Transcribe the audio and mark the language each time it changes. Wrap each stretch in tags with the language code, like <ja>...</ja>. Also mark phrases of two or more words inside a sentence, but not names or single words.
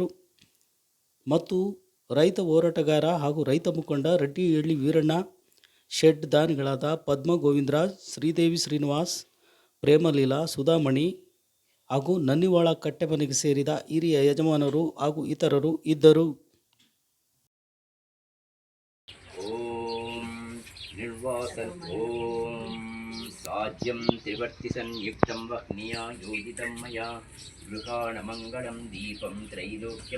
<kn>ಮತ್ತು ರೈತ ಹೋರಾಟಗಾರ ಹಾಗೂ ರೈತ ಮುಖಂಡ ರೆಡ್ಡಿಹಳ್ಳಿ ವೀರಣ್ಣ, ಶೆಡ್ ದಾನಿಗಳಾದ ಪದ್ಮ ಗೋವಿಂದರಾಜ್, ಶ್ರೀದೇವಿ ಶ್ರೀನಿವಾಸ್, ಪ್ರೇಮಲೀಲಾ, ಸುಧಾಮಣಿ ಹಾಗೂ ನನ್ನಿವಾಳ ಕಟ್ಟೆಮನೆಗೆ ಸೇರಿದ ಹಿರಿಯ ಯಜಮಾನರು ಹಾಗೂ ಇತರರು ಇದ್ದರು.</kn> <sa>साज्यं त्रिवर्तिसंयुक्तं वह्निया योजितं मया गृहाणमङ्गलं दीपं त्रैलोक्यं</sa>